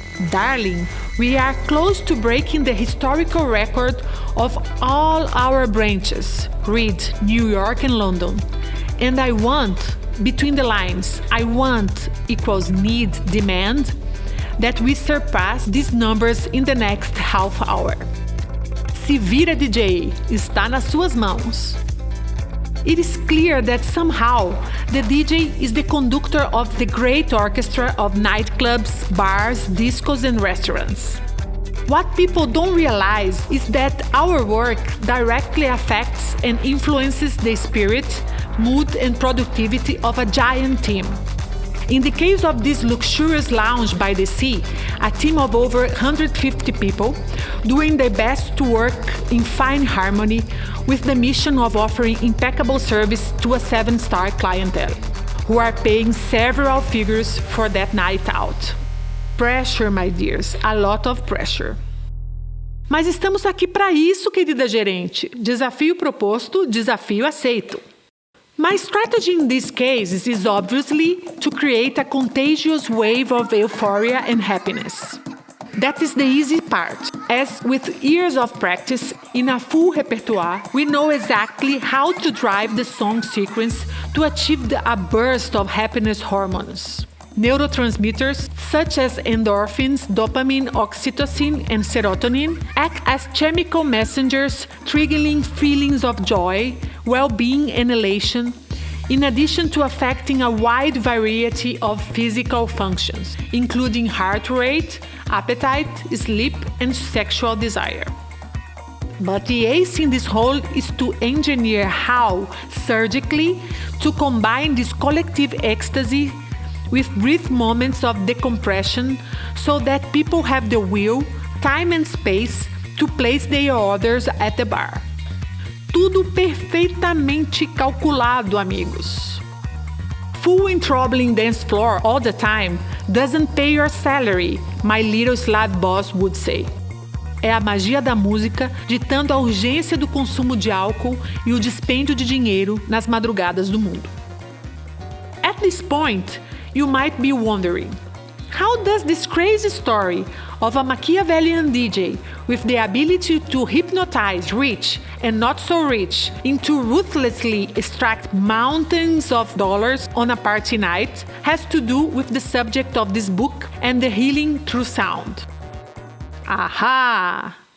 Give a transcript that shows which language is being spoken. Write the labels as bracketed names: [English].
[English] Darling, we are close to breaking the historical record of all our branches, read New York and London. And I want, between the lines, I want equals need, demand, that we surpass these numbers in the next half hour. [Portuguese] Se vira, DJ, está nas suas mãos. [English] It is clear that somehow the DJ is the conductor of the great orchestra of nightclubs, bars, discos and restaurants. What people don't realize is that our work directly affects and influences the spirit, mood and productivity of a giant team. In the case of this luxurious lounge by the sea, a team of over 150 people doing their best to work in fine harmony with the mission of offering impeccable service to a 7-star clientele, who are paying several figures for that night out. Pressure, my dears, a lot of pressure. [Portuguese] Mas estamos aqui para isso, querida gerente. Desafio proposto, desafio aceito. [English] My strategy in these cases is obviously to create a contagious wave of euphoria and happiness. That is the easy part. As with years of practice in a full repertoire, we know exactly how to drive the song sequence to achieve a burst of happiness hormones. Neurotransmitters such as endorphins, dopamine, oxytocin, and serotonin act as chemical messengers triggering feelings of joy, well-being, and elation, in addition to affecting a wide variety of physical functions, including heart rate, appetite, sleep, and sexual desire. But the ace in this whole is to engineer how, surgically, to combine this collective ecstasy with brief moments of decompression so that people have the will, time and space to place their orders at the bar. [Portuguese] Tudo perfeitamente calculado, amigos. [English] Full and troubling dance floor all the time doesn't pay your salary, my little Slav boss would say. [Portuguese] É a magia da música, ditando a urgência do consumo de álcool e o dispêndio de dinheiro nas madrugadas do mundo. [English] At this point, you might be wondering, how does this crazy story of a Machiavellian DJ with the ability to hypnotize rich and not so rich into ruthlessly extract mountains of dollars on a party night has to do with the subject of this book and the healing through sound? Aha!